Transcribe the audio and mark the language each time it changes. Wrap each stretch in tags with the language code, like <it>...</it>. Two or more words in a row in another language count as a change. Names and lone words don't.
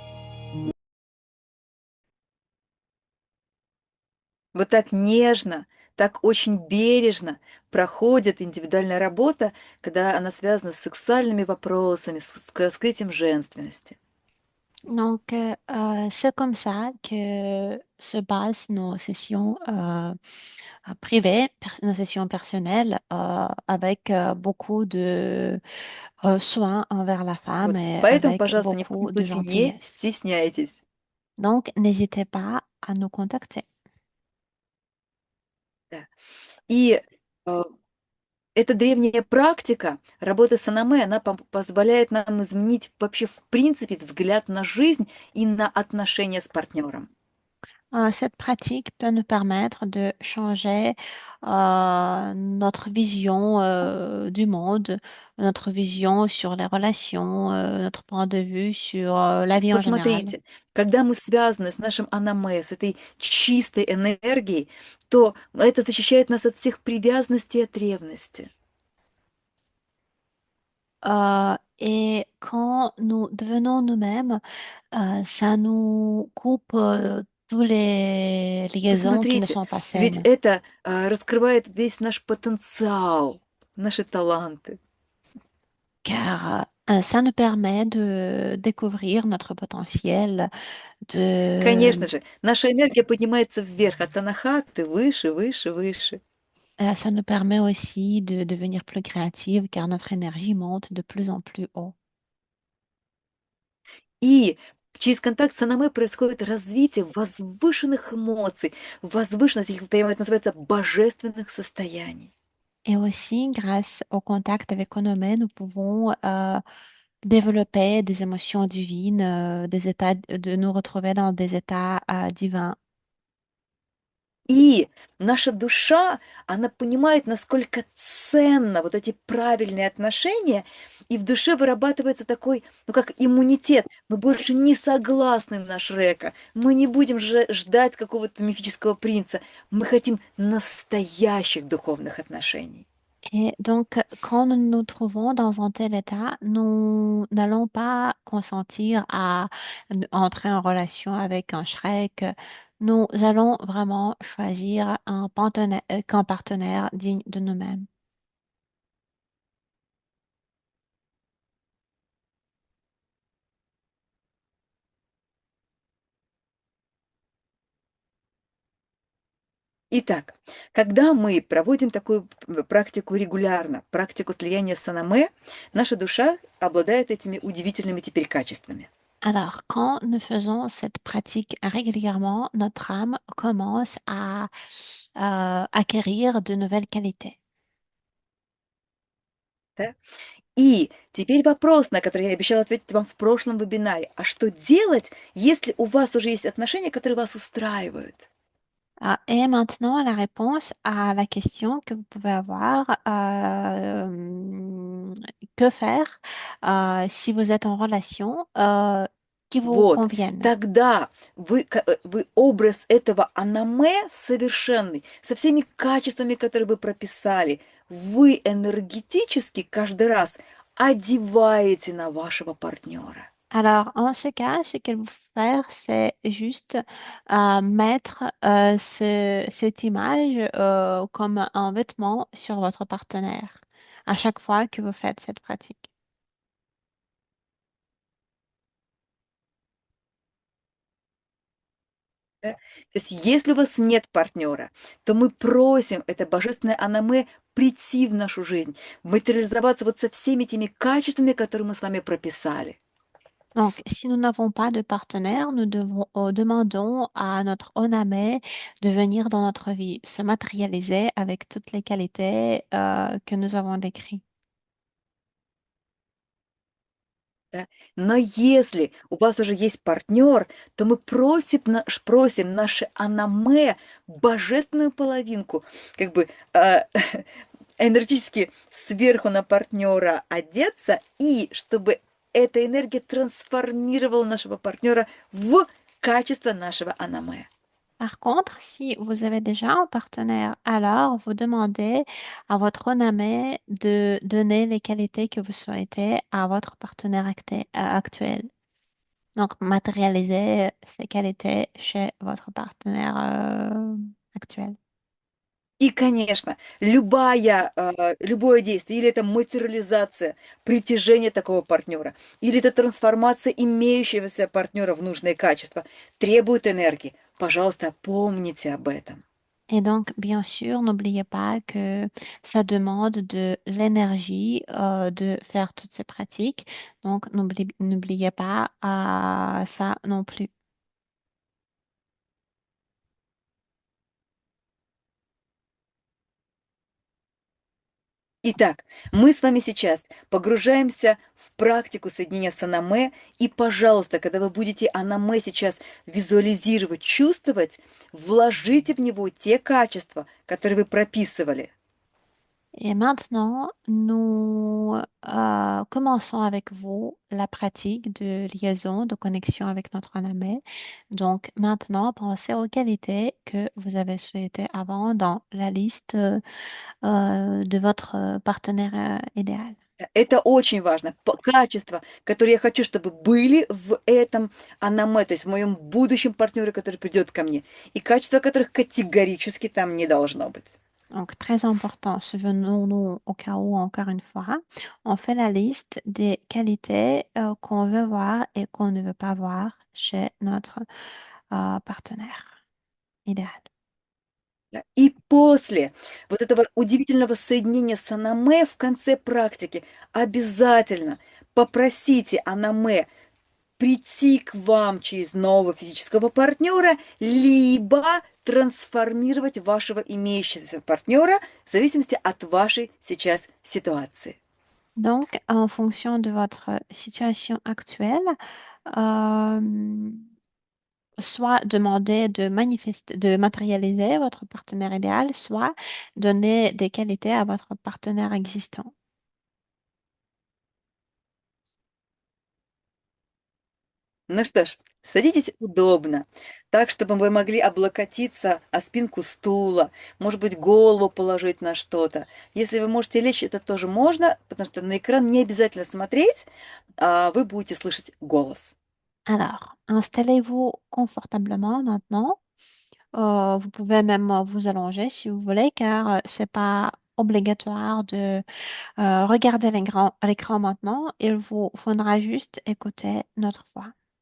<ru>Вот так нежно, так очень бережно проходит индивидуальная работа, когда она связана с сексуальными вопросами, с раскрытием женственности.</ru> <fr>Donc, c'est comme ça que se basent nos sessions privées, nos sessions personnelles, avec beaucoup de soins envers la femme</fr> <ru>Вот.</ru> <fr>et</fr> <ru>Поэтому,</ru> <fr>avec</fr> <ru>пожалуйста, ни в коем</ru> <fr>beaucoup de</fr> <ru>случае не</ru> <fr>gentillesse.</fr> <ru>стесняйтесь.</ru> <fr>Donc, n'hésitez pas à nous contacter.</fr> <ru>Да. И э, эта древняя практика работы с анаме, она позволяет нам изменить вообще в принципе взгляд на жизнь и на отношения с партнером.</ru> <fr>Cette pratique peut nous permettre de changer notre vision du monde, notre vision sur les relations, notre point de vue sur la vie en général.</fr> <ru>Посмотрите, когда мы связаны с нашим анаме, с этой чистой энергией, то это защищает нас от всех привязанностей и от ревности.</ru> <fr>Et quand nous devenons nous-mêmes, ça nous coupe tous les liaisons qui ne</fr> <ru>Посмотрите,</ru> <fr>sont pas</fr> <ru>ведь</ru> <fr>saines.</fr> <ru>это раскрывает весь наш потенциал, наши таланты.</ru> <fr>Car ça nous permet de découvrir notre potentiel,</fr> <ru>Конечно</ru> <fr>de,</fr> <ru>же, наша энергия поднимается вверх от анахаты, выше, выше, выше.</ru> <fr>ça nous permet aussi de devenir plus créative car notre énergie monte de plus en plus haut.</fr> <ru>И через контакт с анаме происходит развитие возвышенных эмоций, возвышенных, их прямо это называется божественных состояний.</ru> <fr>Et aussi, grâce au contact avec Onome, nous pouvons développer des émotions divines, des états, de nous retrouver dans des états divins.</fr> <ru>И наша душа, она понимает, насколько ценно вот эти правильные отношения, и в душе вырабатывается такой, ну как иммунитет. Мы больше не согласны на Шрека, мы не будем же ждать какого-то мифического принца, мы хотим настоящих духовных отношений.</ru> <fr>Et donc, quand nous nous trouvons dans un tel état, nous n'allons pas consentir à entrer en relation avec un Shrek. Nous allons vraiment choisir qu'un partenaire digne de nous-mêmes.</fr> <ru>Итак, когда мы проводим такую практику регулярно, практику слияния с Анаме, наша душа обладает этими удивительными теперь качествами.</ru> <fr>Alors, quand nous faisons cette pratique régulièrement, notre âme commence à acquérir de nouvelles qualités.</fr> <ru>Да? И теперь вопрос, на который я обещала ответить вам в прошлом вебинаре. А что делать, если у вас уже есть отношения, которые вас устраивают?</ru> <fr>Et maintenant, la réponse à la question que vous pouvez avoir, que faire si vous êtes en relation qui vous</fr> <ru>Вот,</ru> <fr>conviennent?</fr> <ru>тогда вы образ этого анаме совершенный, со всеми качествами, которые вы прописали, вы энергетически каждый раз одеваете на вашего партнера.</ru> <fr>Alors, en ce cas, ce qu'il faut faire, c'est juste mettre cette image comme un vêtement sur votre partenaire à chaque fois que vous faites cette pratique.</fr> <ru>Да? То есть, если у вас нет партнера, то мы просим это божественное анаме прийти в нашу жизнь, материализоваться вот со всеми теми качествами, которые мы с вами прописали.</ru> <fr>Donc, si nous n'avons pas de partenaire, nous demandons à notre Oname de venir dans notre vie, se matérialiser avec toutes les qualités que nous avons décrites.</fr> <ru>Да? Но если у вас уже есть партнер, то мы просим наше анаме, божественную половинку, как бы энергетически сверху на партнера одеться, и чтобы эта энергия трансформировала нашего партнера в качество нашего анаме.</ru> <fr>Par contre, si vous avez déjà un partenaire, alors vous demandez à votre Oname de donner les qualités que vous souhaitez à votre partenaire actuel. Donc, matérialiser ces qualités chez votre partenaire actuel.</fr> <ru>И, конечно, любое действие, или это материализация, притяжение такого партнера, или это трансформация имеющегося партнера в нужные качества, требует энергии. Пожалуйста, помните об этом.</ru> <fr>Et donc, bien sûr, n'oubliez pas que ça demande de l'énergie de faire toutes ces pratiques. Donc, n'oubliez pas ça non plus.</fr> <ru>Итак, мы с вами сейчас погружаемся в практику соединения с анаме, и, пожалуйста, когда вы будете анаме сейчас визуализировать, чувствовать, вложите в него те качества, которые вы прописывали.</ru> <fr>Et maintenant, nous commençons avec vous la pratique de liaison, de connexion avec notre Oname. Donc, maintenant, pensez aux qualités que vous avez souhaitées avant dans la liste de votre partenaire idéal.</fr> <ru>Это очень важно. Качества, которые я хочу, чтобы были в этом анаме, то есть в моем будущем партнере, который придет ко мне, и качества, которых категорически там не должно быть.</ru> <fr>Donc, très important, souvenons-nous au cas où, encore une fois, on fait la liste des qualités qu'on veut voir et qu'on ne veut pas voir chez notre partenaire idéal.</fr> <ru>Да. И после вот этого удивительного соединения с анаме в конце практики обязательно попросите анаме прийти к вам через нового физического партнера, либо трансформировать вашего имеющегося партнера в зависимости от вашей сейчас ситуации.</ru> <fr>Donc, en fonction de votre situation actuelle, soit demander de matérialiser votre partenaire idéal, soit donner des qualités à votre partenaire existant.</fr> <ru>Ну что ж, садитесь удобно, так, чтобы вы могли облокотиться о спинку стула, может быть, голову положить на что-то. Если вы можете лечь, это тоже можно, потому что на экран не обязательно смотреть, а вы будете слышать голос.</ru> <fr>Alors, installez-vous confortablement maintenant. Vous pouvez même vous allonger si vous voulez, car c'est pas obligatoire de regarder l'écran maintenant. Il vous faudra juste écouter notre voix.</fr>